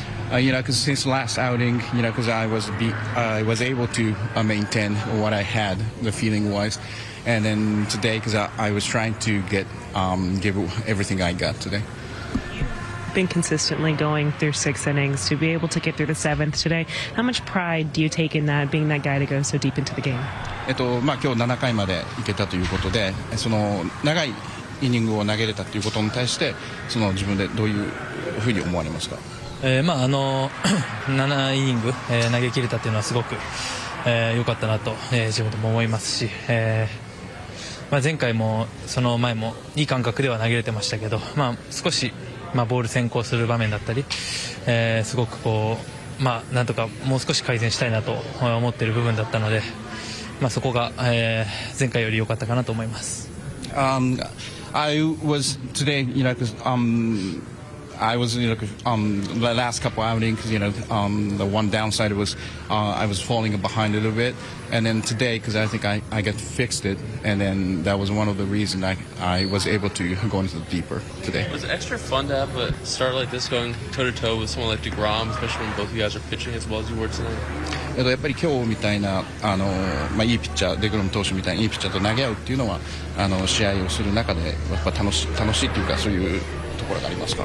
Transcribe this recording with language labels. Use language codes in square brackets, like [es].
[en] Because since last outing, because I was able to maintain what I had, the feeling was, and then today, because I was trying to give everything I got today. Been consistently going through 6 innings to be able to get through the 7th today. How much pride do you take in that, being that guy to go so deep into the game? [ja] 今日7回までいけたということで、その長いイニングを投げれたということに対して、その自分でどういうふうに思われますか。 7イニング、投げ切れたというのはすごく良かったなと、自分でも思いますし、前回もその前もいい感覚では投げれてましたけど、少し、ボール先行する場面だったり、すごくこう、なんとかもう少し改善したいなと思っている部分だったので、そこが、前回より良かったかなと思います。 [en] I was today, because I was, the last couple outings, the one downside was I was falling behind a little bit, and then today, because I think I got fixed it, and then that was one of the reasons I was able to go into the deeper today. Was it extra fun to have a start like this going toe-to-toe with someone like DeGrom, especially when both of you guys are pitching as well as you were tonight? [ja] やっぱり今日みたいな、いいピッチャー、デグロム投手みたいにいいピッチャーと投げ合うっていうのは、試合をする中でやっぱ楽しいっていうか、そういうところがありますか。